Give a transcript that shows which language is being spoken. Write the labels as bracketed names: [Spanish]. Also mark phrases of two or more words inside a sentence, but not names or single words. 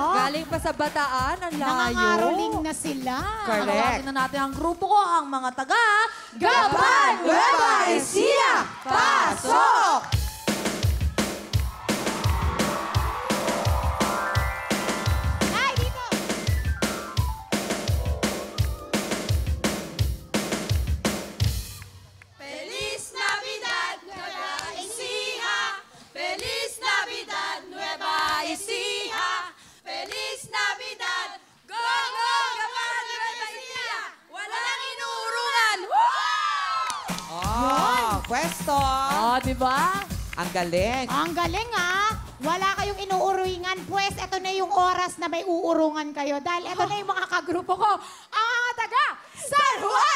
[Filipino] Galing pa sa Bataan, ang layo. Nangangaroling na sila. Correct. Tawagin na natin ang grupo ko, ang mga taga... Gapan! Nueva Ecija! Pasok! Ay, dito! [Spanish] Feliz Navidad, Nueva Ecija. Feliz Navidad, Nueva Ecija. Feliz Navidad. Go, Gapan, Nueva Ecija. [Filipino] Walang inuurungan. Oh, pwesto. Oh, di ba? Ang galing. Ang galing Wala kayong inuuruingan. Pues, ito na yung oras na may uurungan kayo. Dahil ito na yung mga kagrupo ko. Ang taga San Juan,